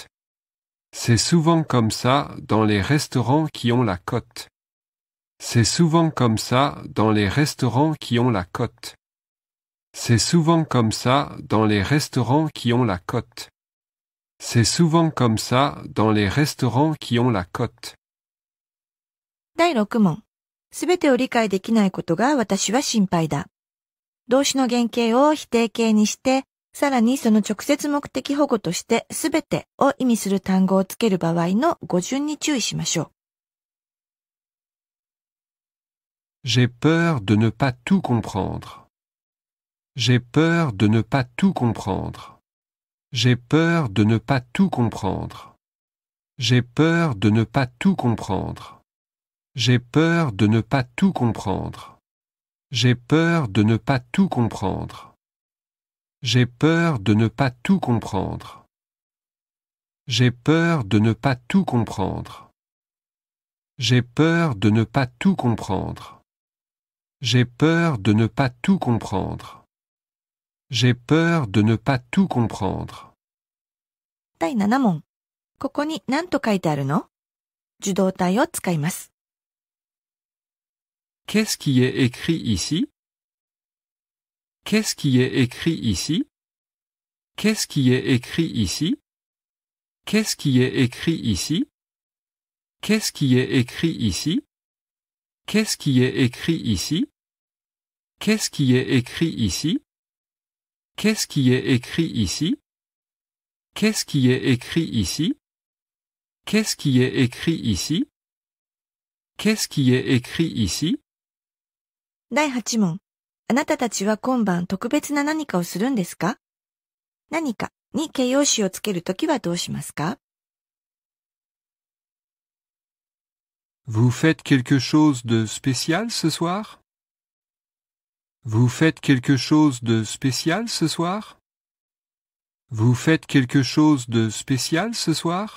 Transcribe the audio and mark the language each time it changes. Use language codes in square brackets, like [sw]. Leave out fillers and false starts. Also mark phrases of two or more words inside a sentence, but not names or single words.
[fr] C'est souvent comme ça dans les restaurants qui ont la cote. C'est souvent comme ça dans les restaurants qui ont la cote. C'est souvent comme ça dans les restaurants qui ont la cote. C'est souvent comme ça dans les restaurants qui ont la cote. [ja] 第6問。すべてを理解できないことが私は心配だ。動詞の原型を否定形にして、さらにその直接目的保護としてすべてを意味する単語をつける場合の語順に注意しましょう。 [fr] J'ai peur de ne pas tout comprendre. J'ai peur de ne pas tout comprendre. J'ai peur de ne pas tout comprendre. J'ai peur de ne pas tout comprendre. J'ai peur de ne pas tout comprendre. J'ai peur de ne pas tout comprendre. J'ai peur de ne pas tout comprendre. J'ai peur de ne pas tout comprendre. J'ai peur de ne pas tout comprendre. J'ai peur de ne pas tout comprendre. J'ai peur de ne pas tout comprendre. [ja] 第7問。ここに何と書いてあるの？受動体を使います。 [fr] Qu'est-ce qui est écrit ici? Qu'est-ce qui est écrit ici? Qu'est-ce qui est écrit ici? Qu'est-ce qui est écrit ici? Qu'est-ce qui est écrit ici? Qu'est-ce qui est écrit ici? Qu'est-ce qui est écrit ici? Qu'est-ce qui est écrit ici? Qu'est-ce qui est écrit ici? Qu'est-ce qui est écrit ici? Qu'est-ce qui est écrit ici? [ja] 第8問。あなたたちは今晩特別な何かをするんですか？何かに形容詞をつけるときはどうしますか？ [fr] Vous faites quelque chose de spécial ce soir? Vous faites quelque chose de spécial ce soir? Vous faites quelque chose de spécial ce soir?